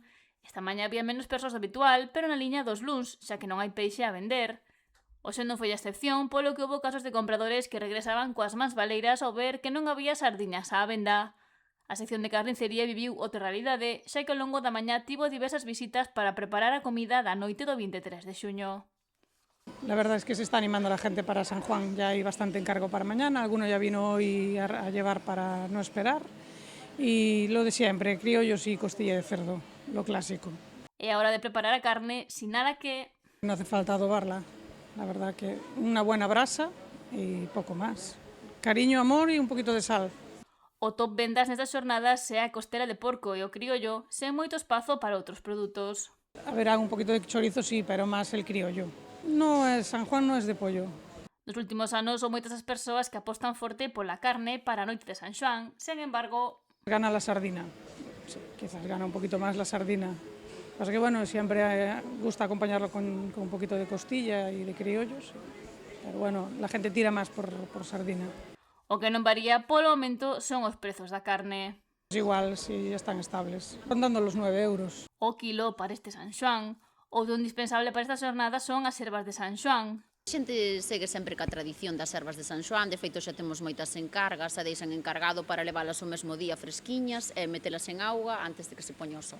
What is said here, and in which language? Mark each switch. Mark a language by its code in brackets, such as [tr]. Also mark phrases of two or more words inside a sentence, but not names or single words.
[gl] Esta mañá había menos persoas do habitual, pero na liña dos luns, xa que non hai peixe a vender. Hoxe non foi a excepción, polo que houve casos de compradores que regresaban coas mans baleiras ao ver que non había sardiñas á venda. A sección de carnicería viviu outra realidade, xa que ao longo da mañá tivo diversas visitas para preparar a comida da noite do 23 de xuño. [es] La verdad es que se está animando la gente para San Juan, ya hay bastante encargo para mañana, alguno ya vino hoy a llevar para no esperar y lo de siempre, criollos y costilla de cerdo, lo clásico. [gl] É a hora de preparar a carne, [es] sin nada que... No hace falta adobarla, la verdad que una buena brasa y poco más. Cariño, amor y un poquito de sal. [gl] O top vendas nestas xornadas é a costela de porco e o criollo, sen moito espazo para outros produtos. [es] Habrá un poquito de chorizo, sí, pero más el criollo. No es, San Juan no es de pollo. [gl] Nos últimos anos son moitas as persoas que apostan forte pola carne para a noite de San Xoán, sen embargo... [es] Gana la sardina, sí, quizás gana un poquito más la sardina. Pasa que bueno, siempre gusta acompañarlo con un poquito de costilla y de criollos, pero bueno, la gente tira más por sardina. [gl] O que non varía polo momento son os prezos da carne. [es] Es igual, sí, están estables, rondando los 9 euros. [gl] O quilo para este San Xoán. Outro indispensable para esta xornada son as ervas de San Xoán. A xente segue sempre ca tradición das ervas de San Xoán, de feito xa temos moitas encargas, se deixan encargado para leválas o mesmo día fresquiñas e metelas en auga antes de que se poña o sol.